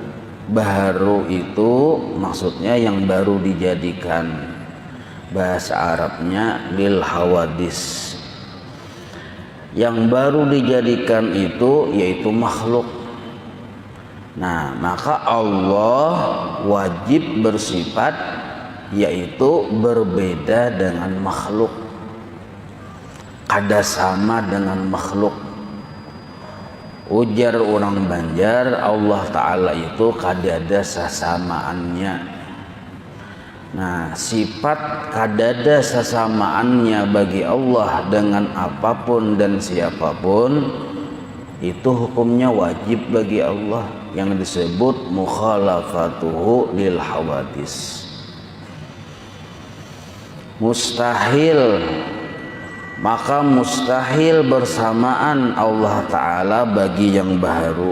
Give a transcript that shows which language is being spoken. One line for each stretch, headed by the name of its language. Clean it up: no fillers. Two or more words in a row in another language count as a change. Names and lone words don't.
Indonesian: Baharu itu maksudnya yang baru dijadikan, bahasa Arabnya
Arabic: للحوادث.
Indonesian: Yang baru dijadikan itu yaitu makhluk. Nah, maka Allah wajib bersifat yaitu berbeda dengan makhluk,
Banjar: kada sama dengan makhluk. Ujar orang Banjar, Allah Ta'ala itu kada ada sesamaannya.
Indonesian: Nah, sifat kada ada sesamaannya bagi Allah dengan apapun dan siapapun, itu hukumnya wajib bagi Allah, yang disebut
Arabic: مخالفته للحوادث.
Indonesian: Mustahil, maka mustahil bersamaan Allah Ta'ala bagi yang baru.